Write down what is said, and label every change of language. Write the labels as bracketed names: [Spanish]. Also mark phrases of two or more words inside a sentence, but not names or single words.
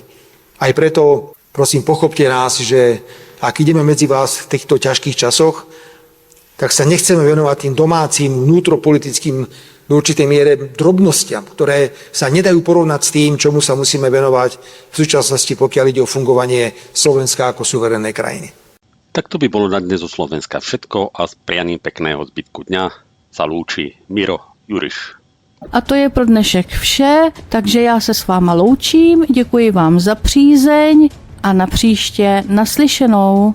[Slovak] Aj preto, prosím, pochopte nás, že ak ideme medzi vás v týchto ťažkých časoch, tak sa nechceme venovať tým domácim, vnútropolitickým do určitej miere drobnostiam, ktoré sa nedajú porovnať s tým, čomu sa musíme venovať v súčasnosti, pokiaľ ide o fungovanie Slovenska ako suverénnej krajiny. Tak to by bolo na dnes zo Slovenska všetko a s prianím pekného zbytku dňa sa lúči Miro Juriš. [Czech] A to je pro dnešek vše, takže já se s váma loučím, děkuji vám za přízeň a na příště naslyšenou.